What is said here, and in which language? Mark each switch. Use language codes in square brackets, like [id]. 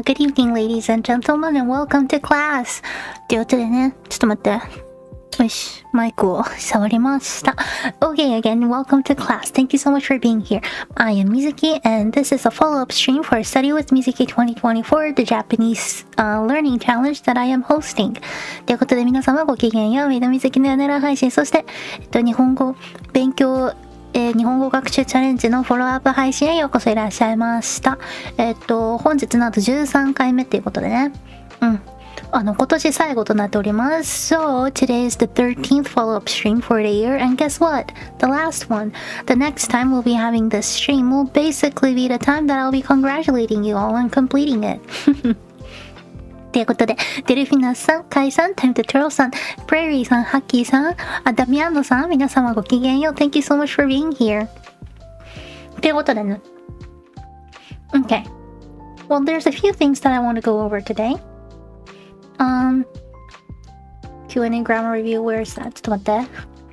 [en] Good evening, ladies and gentlemen, and welcome to class. [ja] ということでね、ちょっと待って。よし、マイクを触りました。 [en] Okay, again, welcome to class. Thank you so much for being here. I am Mizuki, and this is a follow-up stream for Study with Mizuki 2024, the Japanese learning challenge that I am hosting. [ja] ということで皆様ごきげんよう。メイドミズキのやねら配信、そして、日本語勉強、日本語学習チャレンジのフォローアップ配信へようこそいらっしゃいました。本日なんと13回目っていうことでね。今年最後となっております。 [en] So, today is the 13th follow-up stream for the year, and guess what? The last one. The next time we'll be having this stream will basically be the time that I'll be congratulating you all on completing it. [ja] ということで、デルフィナスさん、カイさん、タイムトゥトゥロさん、プレリーさん、ハッキーさん、ダミアンドさん、皆様ごきげんよう。 [en] Thank you so much for being here. [ja] ということでね。Okay. [en] Well, there's a few things that I want to go over today.Q&A grammar review, where is that? [ja] ちょっと待って。